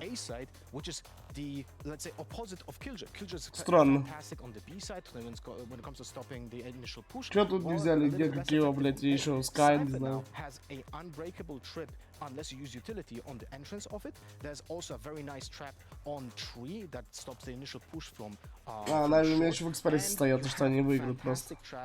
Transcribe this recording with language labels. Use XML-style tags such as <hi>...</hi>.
<en>A-side, which is the, let's say, opposite of Killjoy. Killjoy's fantastic on the B side when it comes to stopping the initial push.</en> <ru>Чё тут не взяли? Где какие, блядь, еще Sky, не знаю.</ru> <en>Has a unbreakable trip unless you use utility on the entrance of it. There's also a very nice trap on tree that stops the initial push from.</en> <ru>Наверное, у меня еще в экспрессе стоят, что они выиграют просто.</ru>